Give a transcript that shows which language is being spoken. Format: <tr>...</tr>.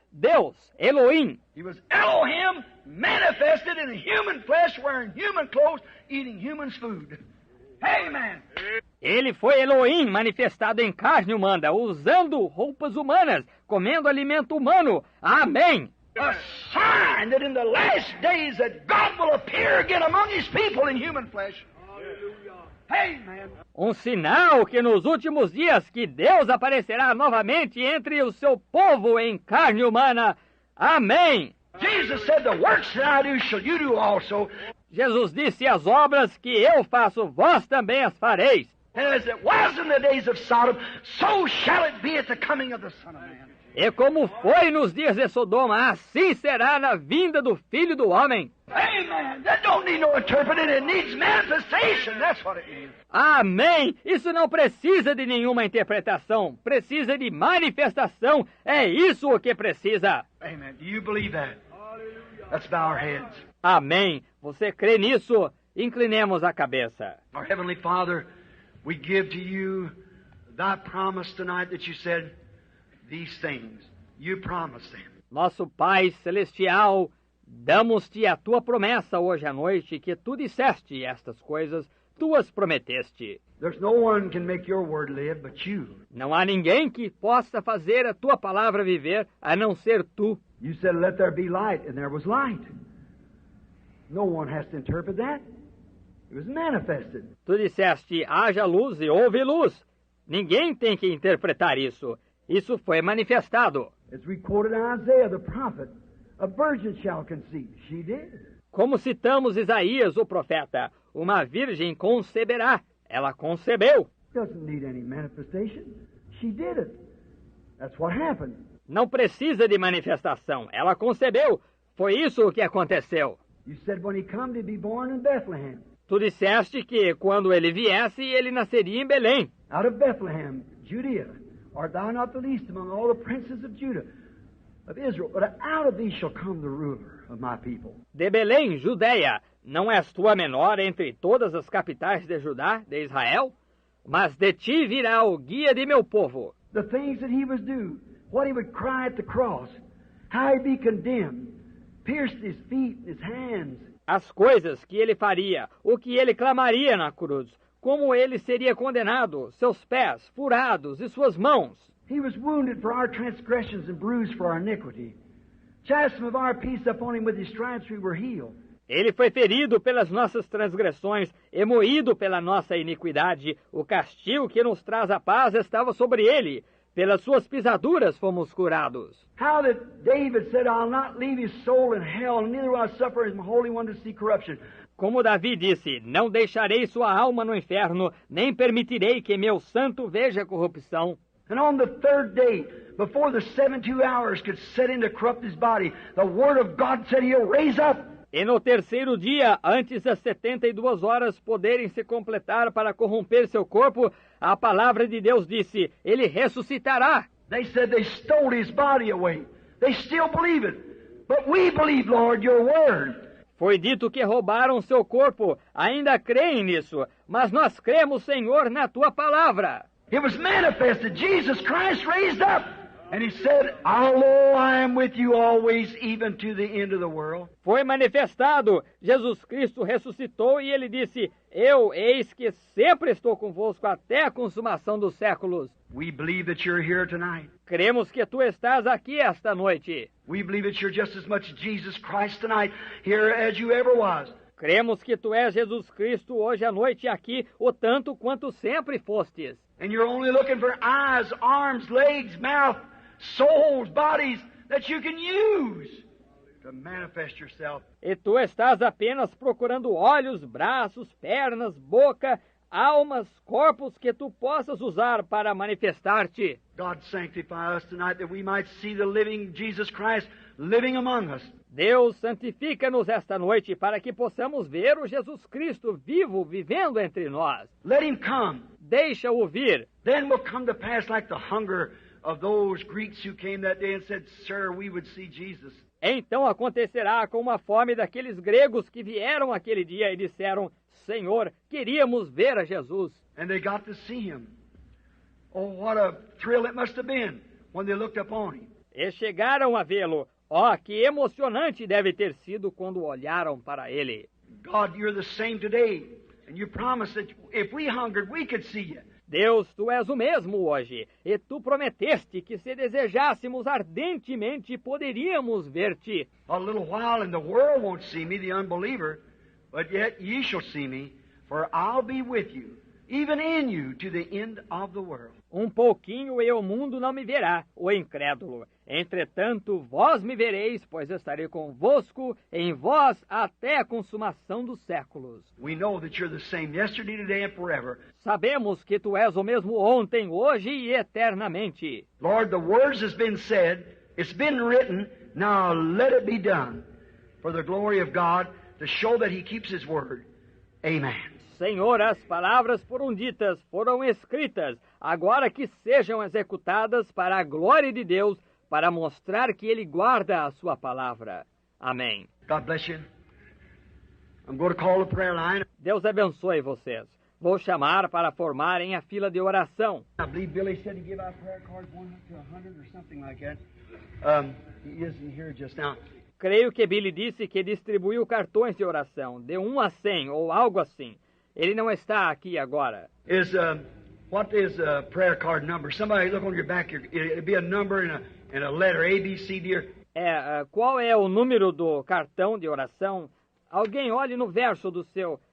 <pt>Deus, Elohim.</pt> <en>He was Elohim manifested in human flesh, wearing human clothes, eating human food. Amen.</en> <pt>Ele foi Elohim manifestado em carne humana, usando roupas humanas, comendo alimento humano. Amém.</pt> <en>A sign that in the last days that God will appear again among His people in human flesh. Amen.</en> <pt>Um sinal que nos últimos dias que Deus aparecerá novamente entre o seu povo em carne humana. Amém.</pt> <en>Jesus said, "The works that I do shall you do also."</en> <pt>Jesus disse: as obras que eu faço, vós também as fareis.</pt> <en>And as it was in the days of Sodom, so shall it be at the coming of the Son of Man. E como foi nos dias de Sodoma, assim será na vinda do Filho do Homem. Amen. That don't need no interpreting. It needs manifestation. That's what it needs.</en> <pt>Amém! Isso não precisa de nenhuma interpretação. Precisa de manifestação. É isso o que precisa.</pt> <en>Amen. Do you believe that? Let's bow our heads.</en> <pt>Amém. Você crê nisso? Inclinemos a cabeça.</pt> <en>Our Heavenly Father, we give to you thy promise tonight that you said these things. You promised them.</en> <pt>Nosso Pai Celestial, damos-te a tua promessa hoje à noite, que tu disseste estas coisas, tu as prometeste.</pt> <en>There's no one can make your word live but you.</en> <pt>Não há ninguém que possa fazer a tua palavra viver, a não ser tu.</pt> <en>You said, "Let there be light," and there was light. No one has to interpret that. It was manifested.</en> <pt>Tu disseste, haja luz e houve luz. Ninguém tem que interpretar isso. Isso foi manifestado.</pt> <en>As we quoted Isaiah the prophet, a virgin shall conceive. She did.</en> <pt>Como citamos Isaías, o profeta, uma virgem conceberá. Ela concebeu.</pt> <en>Doesn't need any manifestation. She did it. That's what happened.</en> <pt>Não precisa de manifestação. Ela concebeu. Foi isso o que aconteceu.</pt> <en>You said when he come to be born in Bethlehem.</en> <pt>Tu disseste que quando ele viesse, ele nasceria em Belém.</pt> <en>Out of Bethlehem, Judea, art thou not the least among all the princes of Judah, of Israel, but out of thee shall come the ruler of my people.</en> <pt>De Belém, Judeia, não és tu a menor entre todas as capitais de Judá, de Israel? Mas de ti virá o guia de meu povo.</pt> <en>The things that he would do, what he would cry at the cross, how he'd be condemned, pierced his feet, his hands.</en> <pt>As coisas que ele faria, o que ele clamaria na cruz, como ele seria condenado, seus pés furados e suas mãos.</pt> <en>He was wounded for our transgressions and bruised for our iniquity. Chastisement of our peace upon him, with his stripes we were healed.</en> <pt>Ele foi ferido pelas nossas transgressões e moído pela nossa iniquidade. O castigo que nos traz a paz estava sobre ele. Pelas suas pisaduras fomos curados.</pt> <en>How that David said, "I'll not leave his soul in hell, neither will I suffer his Holy One to see corruption."</en> <pt>Como Davi disse, não deixarei sua alma no inferno, nem permitirei que meu santo veja corrupção.</pt> <en>And on the third day, before the 72 hours could set in to corrupt his body, the Word of God said he'll raise up.</en> <pt>E no terceiro dia, antes das 72 horas poderem se completar para corromper seu corpo, a palavra de Deus disse, ele ressuscitará.</pt> <en>They said they stole his body away. They still believe it. But we believe, Lord, your word.</en> <pt>Foi dito que roubaram seu corpo, ainda creem nisso, mas nós cremos, Senhor, na tua palavra.</pt> <en>It was manifested. Jesus Christ raised up. And he said, "Although I am with you always, even to the end of the world."</en> <pt>Foi manifestado. Jesus Cristo ressuscitou e ele disse, eu, eis que sempre estou convosco até a consumação dos séculos.</pt> <en>We believe that you're here tonight.</en> <pt>Cremos que tu estás aqui esta noite.</pt> <en>We believe that you're just as much Jesus Christ tonight here as you ever was.</en> <pt>Cremos que tu és Jesus Cristo hoje à noite aqui, o tanto quanto sempre fostes.</pt> <en>And you're only looking for eyes, arms, legs, mouth, souls, bodies that you can use. to manifest yourself.</en> <pt>E tu estás apenas procurando olhos, braços, pernas, boca, almas, corpos que tu possas usar para manifestar-te.</pt> <en>God sanctify us tonight that we might see the living Jesus Christ living among us.</en> <pt>Deus, santifica-nos esta noite para que possamos ver o Jesus Cristo vivo, vivendo entre nós.</pt> <en>Let him come.</en> <pt>Deixa-o vir.</pt> <en>Then will come to pass like the hunger of those Greeks who came that day and said, Sir, we would see Jesus.</en> <pt>Então acontecerá como a fome daqueles gregos que vieram aquele dia e disseram, Senhor, queríamos ver a Jesus.</pt> <en>And they got to see him. Oh, what a thrill it must have been when they looked upon him.</en> <pt>E chegaram a vê-lo. Oh, que emocionante deve ter sido quando olharam para ele.</pt> <en>God, you're the same today. And you promised that if we hungered, we could see you.</en> <pt>Deus, tu és o mesmo hoje, e tu prometeste que se desejássemos ardentemente poderíamos ver-te.</pt> <en>A little while and the world won't see me, the unbeliever, but yet ye shall see me, for I'll be with you, even in you, to the end of the world.</en> <pt>Um pouquinho e o mundo não me verá, o incrédulo. Entretanto, vós me vereis, pois estarei convosco, em vós, até a consumação dos séculos.</pt> <en>We know that you're the same yesterday, today, and forever.</en> <pt>Sabemos que tu és o mesmo ontem, hoje e eternamente.</pt> <en>Lord, the words has been said, it's been written, now let it be done, for the glory of God, to show that He keeps His word. Amen.</en> <pt>Senhor, as palavras foram ditas, foram escritas, agora que sejam executadas para a glória de Deus, para mostrar que Ele guarda a sua palavra. Amém.</pt> <en>God bless you. I'm going to call the prayer line.</en> <pt>Deus abençoe vocês. Vou chamar para formarem a fila de oração.</pt> <en>I believe Billy said he give out prayer cards 1 to 100 or something like that. He isn't here just now.</en> <pt>Creio que Billy disse que distribuiu cartões de oração, de 1 a 100 ou algo assim. Ele não está aqui agora.</pt> <en>What is a prayer card number? Somebody look on your back. It'll be a number and a letter, A, B, C, D.</en> <pt>Qual é o número do cartão de oração? Alguém olhe no verso do seu.</pt>